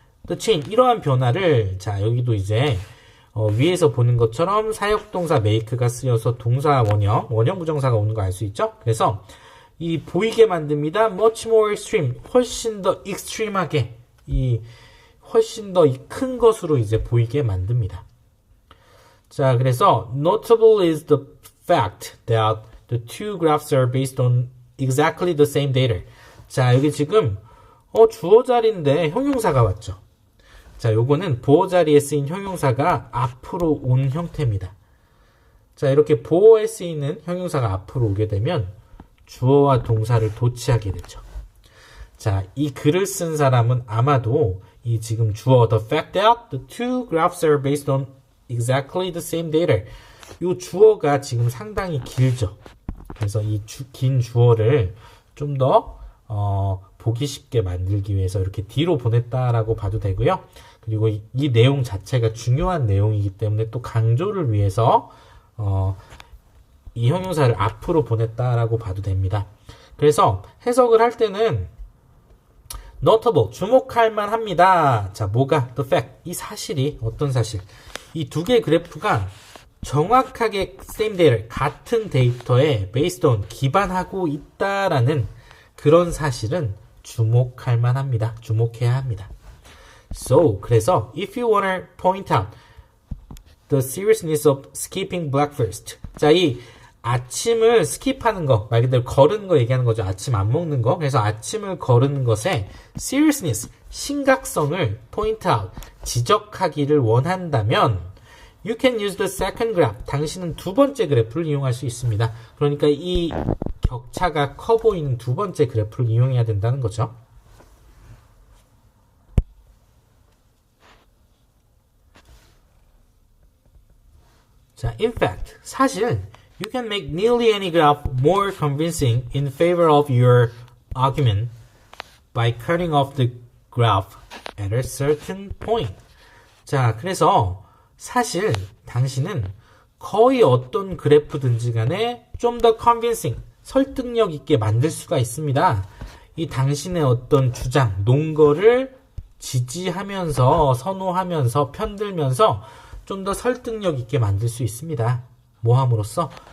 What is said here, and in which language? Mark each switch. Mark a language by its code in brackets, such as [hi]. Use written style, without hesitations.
[en] the change, [ko] 이러한 변화를, 자, 여기도 이제 위에서 보는 것처럼 사역동사 make가 쓰여서 동사 원형 부정사가 오는 거 알 수 있죠? 그래서 이 보이게 만듭니다. [en] much more extreme, [ko] 훨씬 더 extreme하게, 훨씬 더 큰 것으로 이제 보이게 만듭니다. 자, 그래서 [en] notable is the fact that the two graphs are based on exactly the same data. [ko] 자, 여기 지금 주어 자리인데 형용사가 왔죠. 자, 요거는 보어 자리에 쓰인 형용사가 앞으로 온 형태입니다. 자, 이렇게 보어에 쓰이는 형용사가 앞으로 오게 되면 주어와 동사를 도치하게 되죠. 자, 이 글을 쓴 사람은 아마도 이 지금 주어 [en] the fact that the two graphs are based on exactly the same data. [ko] 이 주어가 지금 상당히 길죠. 그래서 이 긴 주어를 좀 더 보기 쉽게 만들기 위해서 이렇게 뒤로 보냈다라고 봐도 되고요. 그리고 이 내용 자체가 중요한 내용이기 때문에 또 강조를 위해서 이 형용사를 앞으로 보냈다라고 봐도 됩니다. 그래서 해석을 할 때는 notable, 주목할 만합니다. 자, 뭐가? [en] the fact, [ko] 이 사실이 어떤 사실? 이 두 개의 그래프가 정확하게 same data, 같은 데이터에 based on, 기반하고 있다라는 그런 사실은 주목할 만합니다. 주목해야 합니다. [en] So, [ko] 그래서 [en] if you wanna point out the seriousness of skipping breakfast. [ko] 자, 이 아침을 스킵하는 거, 말 그대로 거르는 거 얘기하는 거죠. 아침 안 먹는 거. 그래서 아침을 거르는 것에 [en] seriousness, [ko] 심각성을 [en] point out, [ko] 지적하기를 원한다면 [en] you can use the second graph. [ko] 당신은 두 번째 그래프를 이용할 수 있습니다. 그러니까 이 격차가 커 보이는 두 번째 그래프를 이용해야 된다는 거죠. [en] 자, in fact, [ko] 사실 [en] you can make nearly any graph more convincing in favor of your argument by cutting off the graph at a certain point. [ko] 자, 그래서 사실 당신은 거의 어떤 그래프든지 간에 좀 더 convincing, 설득력 있게 만들 수가 있습니다. 이 당신의 어떤 주장, 논거를 지지하면서, 선호하면서, 편들면서 좀 더 설득력 있게 만들 수 있습니다. 뭐 함으로써?